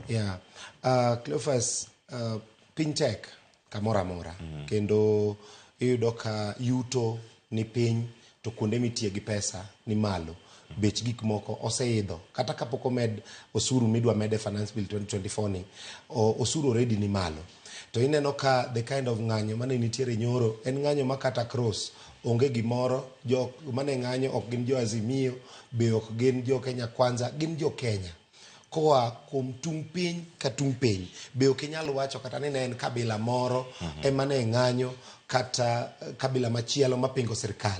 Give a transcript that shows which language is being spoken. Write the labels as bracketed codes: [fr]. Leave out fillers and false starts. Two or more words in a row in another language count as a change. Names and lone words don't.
[luo] Cleophas, piny tek kamoro amora kendo iyudo ka yuto ni piny to kuonde mitie gi pesa ni malo. Bech gik moko oseidho kata kapok omed osuru midwa mede Finance Bill 2024 ni osuru already ni malo. To ineno ka [en] the kind of [luo] ng'anyo mane nitiere nyoro en ng'anyo makata cross onge gimoro. Jok mane ng'anyo ok gin jo Azimio, be ok gin jo Kenya Kwanza, gin jo Kenya koa kuom tung piny ka tung piny. Be ok inyalo wacho kata ni ne en kabila moro ema ne ng'anyo kata kabila machielo mapingo sirkal.